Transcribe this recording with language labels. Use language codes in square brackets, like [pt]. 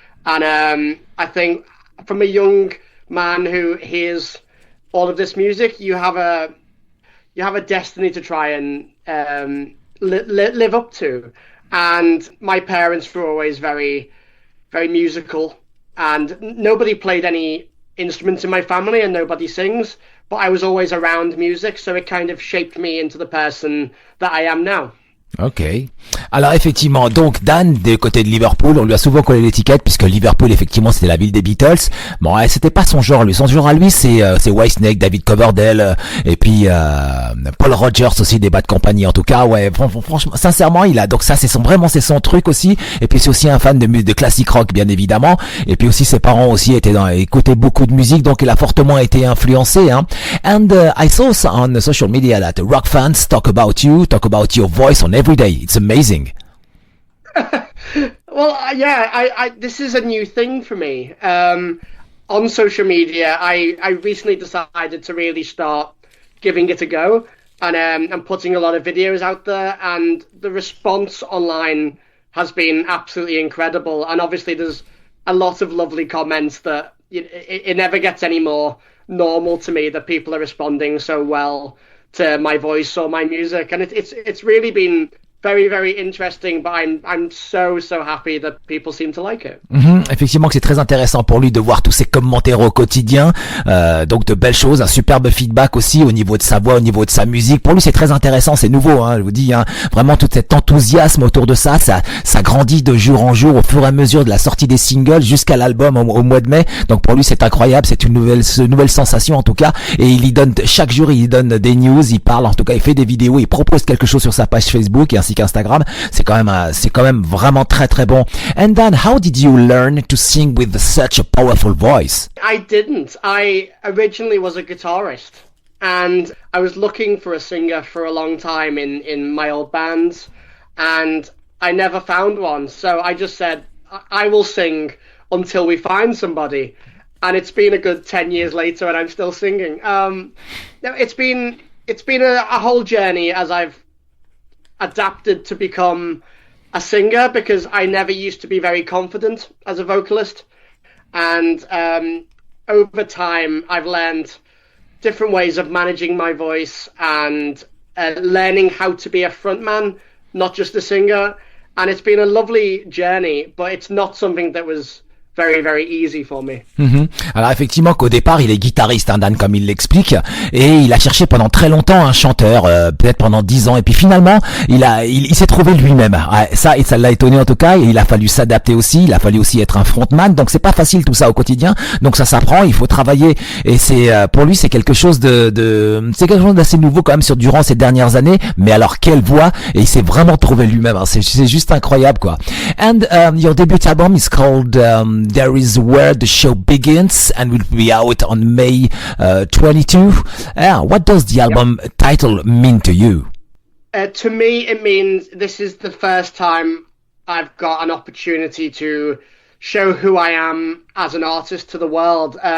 [en] And I think from a young man who hears all of this music, you have a destiny to try and live up to. And my parents were always very, very musical, and nobody played any instruments in my family and nobody sings, but I was always around music, so it kind of shaped me into the person that I am now. Ok. [fr] Alors effectivement, donc Dan, des côtés de Liverpool, on lui a souvent collé l'étiquette puisque Liverpool effectivement c'était la ville des Beatles. Bon, c'était pas son genre lui. Son genre à lui c'est Whitesnake, David Coverdale et puis Paul Rodgers aussi, des Bad Company en tout cas. Ouais, franchement, sincèrement, il a donc ça c'est son truc aussi. Et puis c'est aussi un fan de classic rock bien évidemment. Et puis aussi ses parents aussi écoutaient beaucoup de musique, donc il a fortement été influencé. [en] And I saw on social media that rock fans talk about your voice on every day. It's amazing. Well, yeah, I this is a new thing for me. On social media, I recently decided to really start giving it a go, and I'm putting a lot of videos out there, and the response online has been absolutely incredible. And obviously, there's a lot of lovely comments that it never gets any more normal to me that people are responding so well to my voice or my music, and it's really been very, very interesting, but I'm so happy that people seem to like it. [fr] Effectivement que c'est très intéressant pour lui de voir tous ces commentaires au quotidien, donc de belles choses, un superbe feedback aussi au niveau de sa voix, au niveau de sa musique. Pour lui c'est très intéressant, c'est nouveau, je vous dis, vraiment tout cet enthousiasme autour de ça grandit de jour en jour au fur et à mesure de la sortie des singles jusqu'à l'album au mois de mai. Donc pour lui c'est incroyable, c'est une nouvelle sensation en tout cas, et chaque jour il donne des news, il parle, en tout cas il fait des vidéos, il propose quelque chose sur sa page Facebook et ainsi qu'Instagram. C'est quand même vraiment très très bon. [en] And then how did you learn to sing with such a powerful voice? I didn't. I originally was a guitarist, and I was looking for a singer for a long time in my old bands, and I never found one. So I just said, I will sing until we find somebody. And it's been a good 10 years later and I'm still singing. It's been a whole journey as I've adapted to become a singer, because I never used to be very confident as a vocalist, and over time I've learned different ways of managing my voice and learning how to be a frontman, not just a singer, and it's been a lovely journey, but it's not something that was very, very easy for me. [fr] Alors effectivement qu'au départ il est guitariste, hein, Dan, comme il l'explique, et il a cherché pendant très longtemps un chanteur, peut-être pendant 10 ans, et puis finalement il s'est trouvé lui-même. Ça l'a étonné en tout cas, et il a fallu s'adapter aussi, il a fallu aussi être un frontman, donc c'est pas facile tout ça au quotidien, donc ça s'apprend, il faut travailler, et c'est pour lui c'est quelque chose c'est quelque chose d'assez nouveau quand même durant ces dernières années, mais alors quelle voix, et il s'est vraiment trouvé lui-même, hein, c'est juste incroyable quoi. [en] And your debut album is called There Is Where the Show Begins and will be out on May 22. What does the album title mean to you? To me, it means this is the first time I've got an opportunity to show who I am as an artist to the world.